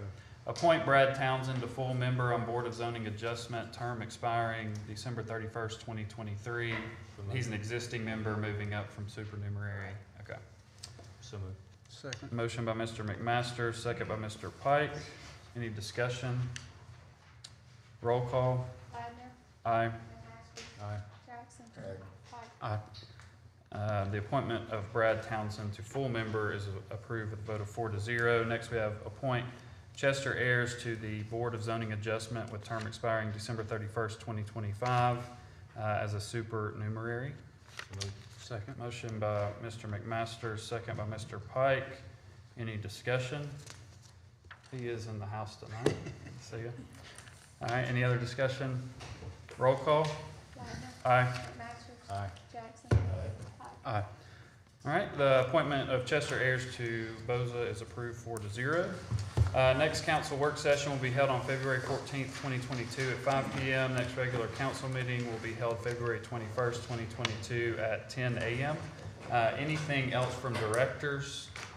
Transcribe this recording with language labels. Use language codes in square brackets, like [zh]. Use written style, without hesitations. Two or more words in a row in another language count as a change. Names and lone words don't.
[en] Appoint Brad Townsend to full member on Board of Zoning Adjustment, term expiring December 31st, 2023. He's an existing member moving up from supernumerary. Okay. So moved. Second. Motion by Mr. McMaster, second by Mr. Pike. Any discussion? Roll call. Ladner. Aye. McMaster. Aye. Jackson. Aye. Pike. Aye. The appointment of Brad Townsend to full member is approved with a vote of 4-0. Next, we have appoint Chester Ayers to the Board of Zoning Adjustment with term expiring December 31st, 2025, as a supernumerary. Second. Motion by Mr. McMaster, second by Mr. Pike. Any discussion? He is in the house tonight. See ya. All right, any other discussion? Roll call. Ladner. Aye. McMaster. Aye. Jackson. Pike. Aye. All right, the appointment of Chester Ayers to BOZA is approved 4-0. Next council work session will be held on February 14th, 2022 at 5 p.m. Next regular council meeting will be held February 21st, 2022 at 10 a.m. Anything else from directors?